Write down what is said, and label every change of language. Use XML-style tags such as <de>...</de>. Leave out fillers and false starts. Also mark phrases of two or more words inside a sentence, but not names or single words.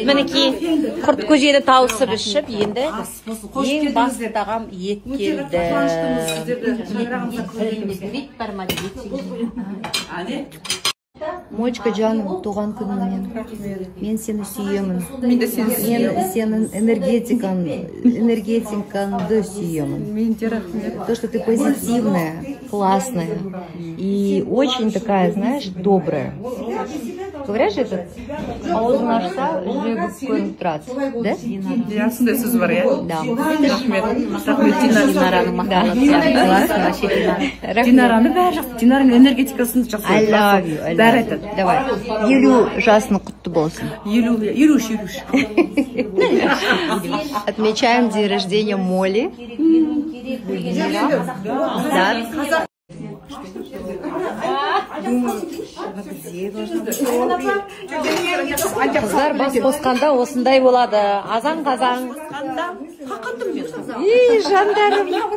<kk>Мінекей құрт көжені тауысып ішіп, енді ең басты тағам ет келді. Мочка жаным, туған күніңмен. Мен сені сүйемін. Мен сенің энергетикаңды сүйемін.</kk> <ru>То, что ты позитивная, классная и очень такая, знаешь, добрая. Говорят же, этот</ru> <kk>аузын ашса, жүрегі көрініп тұрады. Да? Ja, сондай сөз бар, иә? Да. Динараны бәрі жақсы. Динараның энергетикасын жақсы.</kk> <en>I love you.</en> <kk>Бәрі айтады. Давай. Елу жасың құтты болсын. Елуш.</kk> <ru>Отмечаем день рождения Моли.</ru> <kk>Қыздар бас қосқанда осындай болады. Азан-қазан. Жандарым.</kk>